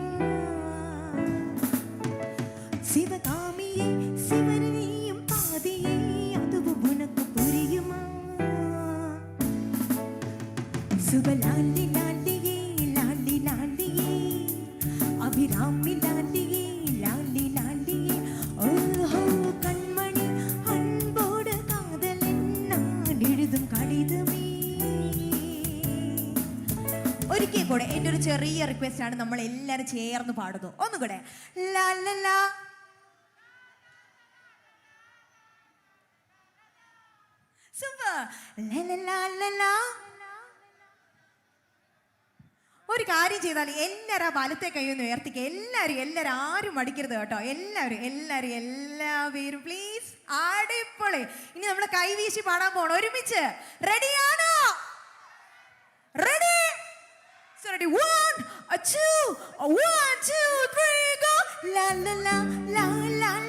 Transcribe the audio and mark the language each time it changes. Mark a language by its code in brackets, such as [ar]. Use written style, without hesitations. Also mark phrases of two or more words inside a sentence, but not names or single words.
[ta] சிவகாமியை சிவனையும் பாதியை அதுவும் உனக்கு புரியுமா? சுபலாண்டி லாண்டியே லாண்டி லாண்டியே, அபிராமி லாண்டியே லாண்டி லாண்டியே. ஓஹோ கண்மணி அன்போடு காதலன் நான் எழுதும் கடிதமே. [ml] ഒരിക്കൽ കൂടെ എൻ്റെ ഒരു ചെറിയ റിക്വസ്റ്റ് ആണ്, നമ്മൾ എല്ലാവരും ചേർന്ന് പാടുന്നു. ഒന്നുകൂടെ. ലാ ലാ ലാ. സൂപ്പർ. ലാ ലാ ലാ ലാ ലാ. ഒരു കാര്യം ചെയ്താൽ എല്ലാവരും ആ വലത്തെ കൈയൊന്ന് ഉയർത്തിക്കുക. എല്ലാവരും ആരും മടിക്കരുത് കേട്ടോ. എല്ലാവരും പ്ലീസ്. അടിപൊളി. ഇനി നമ്മൾ കൈവീശി പാടാൻ പോകണം. ഒരുമിച്ച് റെഡിയാണോ? റെഡി? ready. [en] 1, 2, 1, 2, 3, go. La la la la la.